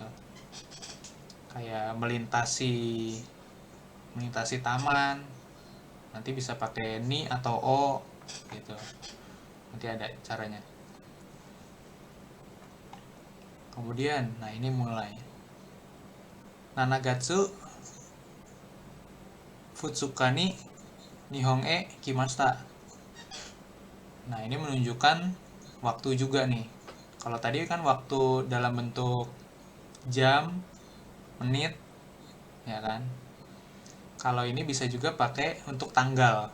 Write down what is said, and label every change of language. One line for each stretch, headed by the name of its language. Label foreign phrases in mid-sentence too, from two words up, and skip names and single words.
Indonesian: Kayak melintasi taman. Nanti bisa pakai ni atau o gitu. Nanti ada caranya. Kemudian, nah ini mulai.
Japanese: 七月二日に日本へ来ました.
Indonesian: Nah, ini menunjukkan waktu juga nih. Kalau tadi kan waktu dalam bentuk jam, menit, ya kan? Kalau ini bisa juga pakai untuk tanggal.